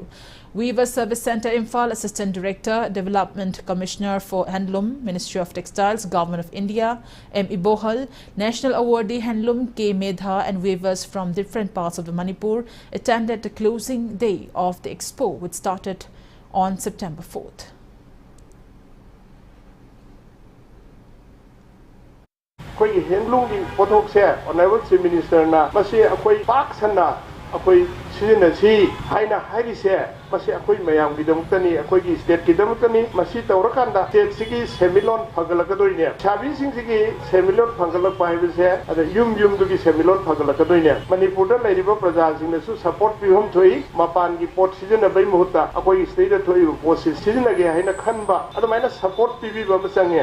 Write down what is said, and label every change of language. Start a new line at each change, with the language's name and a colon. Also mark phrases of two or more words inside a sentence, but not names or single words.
English: Weaver Service Center Imphal Assistant Director, Development Commissioner for Handloom, Ministry of Textiles, Government of India, M. Ibohal, National Awardee Handloom K. Medha and weavers from different parts of the Manipur attended the closing day of the expo, which started on September 4th.
Manipuri: Koi handloom ki pothok se
English: honorable chief minister
Manipuri: na masi akoi pak sanna akoi sijina si haina hairi se masi akoi mayam gi damutani akoi gi state ki damutani masi tawrakanda state sigi semilon phagalakadoine chabi sing sigi semilon phagalak pai se ada yum du gi semilon phagalakadoine manipur da lairiba praja sing na su support pihom thoi mapan gi pot sijina bai muhutta akoi state da thoi pot sijina ge haina khanba adamaina support pibi ba masange